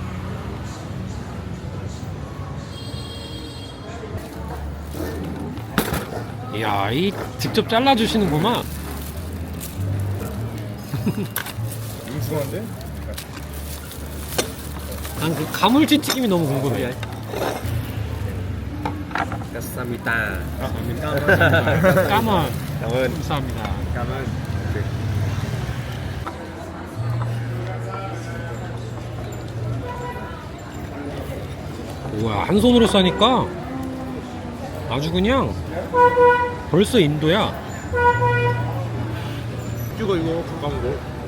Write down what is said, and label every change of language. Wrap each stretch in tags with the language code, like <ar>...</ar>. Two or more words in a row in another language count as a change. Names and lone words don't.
<ko>이야, 이 직접 잘라주시는구만. 융숭한데? 난 그 가물치 튀김이 너무 궁금해. 감사합니다. 까만.</ko> <vi>Cảm ơn.</vi> <ko>감사합니다.</ko> <vi>Cảm ơn.</vi> <ko>우와, 한 손으로 싸니까 아주 그냥 벌써 인도야. 이거 가까운 거.</ko>